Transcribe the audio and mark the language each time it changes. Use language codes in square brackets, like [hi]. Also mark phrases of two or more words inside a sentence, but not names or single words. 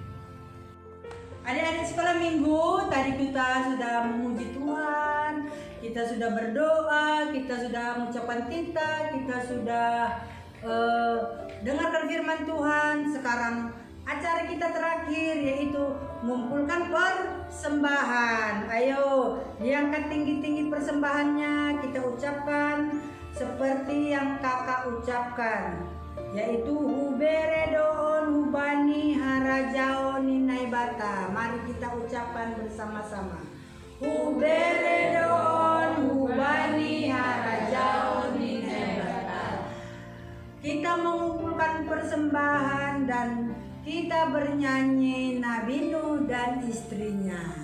[id] Adik-adik sekolah minggu, tadi kita sudah memuji Tuhan, kita sudah berdoa, kita sudah mengucapkan tinta, kita sudah dengarkan firman Tuhan. Sekarang acara kita terakhir yaitu mengumpulkan persembahan. Ayo diangkat tinggi-tinggi persembahannya, kita ucapkan seperti yang kakak ucapkan, yaitu [bts] huberedoon hubani harajaon naibata. [id] Mari kita ucapkan bersama-sama. [bts] Huberedoon hubani harajaon naibata. Kita mengumpulkan persembahan dan kita bernyanyi Nabi Nuh dan istrinya.